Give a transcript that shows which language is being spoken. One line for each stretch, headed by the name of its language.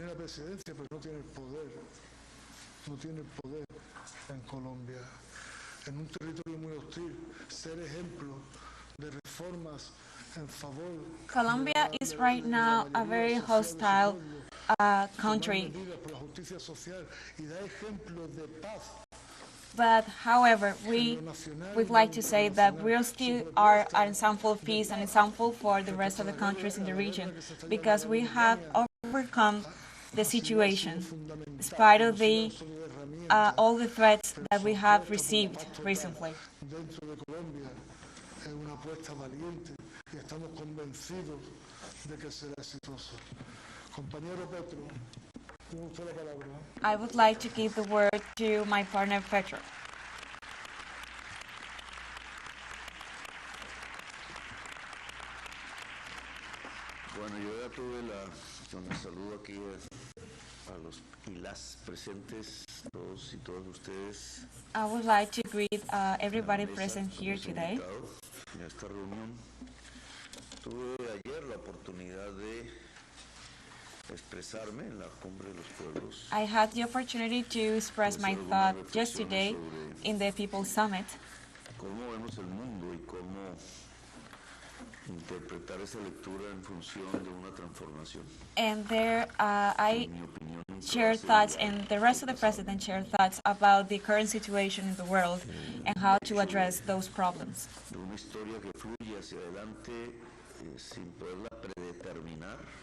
Spanish: Tiene la presidencia, pero no tiene el poder. No tiene el poder en Colombia. En un territorio muy hostil, ser ejemplo de reformas en favor.
English: Colombia is right now a very hostile country.
Spanish: Por la justicia social y da ejemplos de paz.
English: But however, we would like to say that we still are an example of peace, an example for the rest of the countries in the region, because we have overcome the situation, despite of all the threats that we have received recently.
Spanish: Dentro de Colombia es una apuesta valiente y estamos convencidos de que será exitoso. Compañero Petro, tiene usted la palabra.
English: I would like to give the word to my partner Petro.
Spanish: Bueno, yo ya tuve un saludo aquí a los y las presentes, todos y todas ustedes.
English: I would like to greet everybody present here today.
Spanish: En esta reunión tuve ayer la oportunidad de expresarme en la Cumbre de los Pueblos.
English: I had the opportunity to express my thought yesterday in the People's Summit.
Spanish: Cómo vemos el mundo y cómo interpretar esa lectura en función de una transformación.
English: And there I shared thoughts, and the rest of the president shared thoughts about the current situation in the world and how to address those problems.
Spanish: De una historia que fluye hacia adelante sin poderla predeterminar.